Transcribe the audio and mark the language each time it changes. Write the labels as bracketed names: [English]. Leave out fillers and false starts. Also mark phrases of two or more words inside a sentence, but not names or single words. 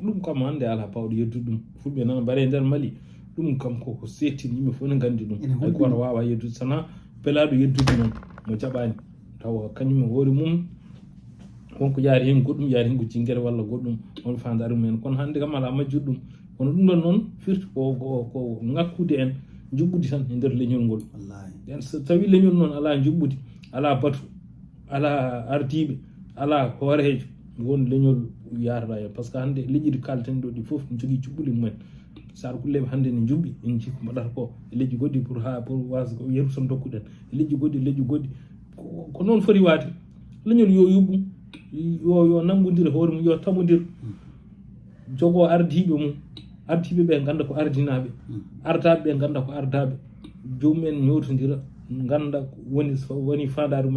[Fula] ɗum kam hannde ala pawɗo yeddude ɗum fulɓe nana mbare nder Mali ɗum kam koko settini yimɓe fof ne nganndi ɗum hay goto wawa yeddude sana pelaɗo yeddude noon mo jaɓani taw kañum e hoore mum wonko yaari hen goɗɗum yaari hen ko jinguere walla goɗɗum on fandare mumen kono hannde kam ala majjude ɗum kono ɗum ɗon noon firti ko ngakkude en juɓɓudi tan e nder leñol ngol nden so tawi leñol noon ala juɓɓudi ala batu ala ardiɓe ala hoorejo won leñol yarata hen [French] par ce que [Fula] hannde leƴƴi ɗi kalten ɗo ɗi foof ne jogui juɓɓuli mumen sar kulleɓe hannde ne juɓɓi en jii ko mbaɗata ko e leƴƴi goɗɗi pour wasa yeru tan dokkuɗen e leƴƴi goɗɗi ko noon foti waade leñol yo yuɓɓu yo nanggodir hoore mum yo tamodir jogo ardiɓe mum ardiɓe ɓe ganda ko ardinaɓe ardaɓe ɓe ganda ko ardaɓe jomumen ñotodira ganda woni fandare mumen